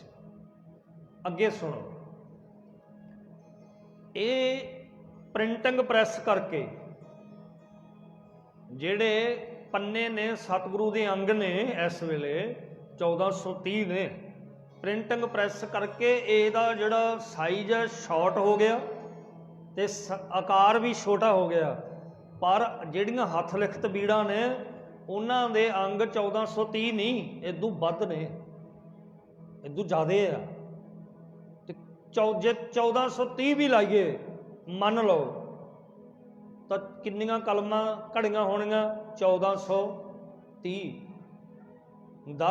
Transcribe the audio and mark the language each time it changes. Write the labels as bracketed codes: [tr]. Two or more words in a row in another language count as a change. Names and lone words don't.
[pa] ਅੱਗੇ ਸੁਣੋ, ਯੇ ਪ੍ਰਿੰਟਿੰਗ ਪ੍ਰੈੱਸ ਕਰਕੇ ਜਿਹੜੇ ਪੰਨੇ ਨੇ ਸਤਿਗੁਰੂ ਕੇ ਅੰਗ ਨੇ ਇਸ ਵੇਲੇ 1430 ਨੇ, ਪ੍ਰਿੰਟਿੰਗ ਪ੍ਰੈੱਸ ਕਰਕੇ ਇਹਦਾ ਜਿਹੜਾ ਸਾਈਜ਼ ਹੈ ਸ਼ੌਰਟ ਹੋ ਗਿਆ ਤੇ ਆਕਾਰ ਭੀ ਛੋਟਾ ਹੋ ਗਿਆ, ਪਰ ਜਿਹੜੀਆਂ ਹੱਥ ਲਿਖਤ ਬੀੜਾਂ ਨੇ ਉਨ੍ਹਾਂ ਦੇ ਅੰਗ 1430 ਨਹੀਂ, ਇਦੂੰ ਵੱਧ ਨੇ, ਇਦੂੰ ਜ਼ਿਆਦਾ ਹੈ। ਜੇ 1430 ਭੀ ਲਾਈਏ ਮੰਨ ਲਓ ਤੋ ਕਿੰਨੀਆਂ ਕਲਮਾਂ ਘੜੀਆਂ ਹੋਣੀਆਂ 1430 ਦਾ।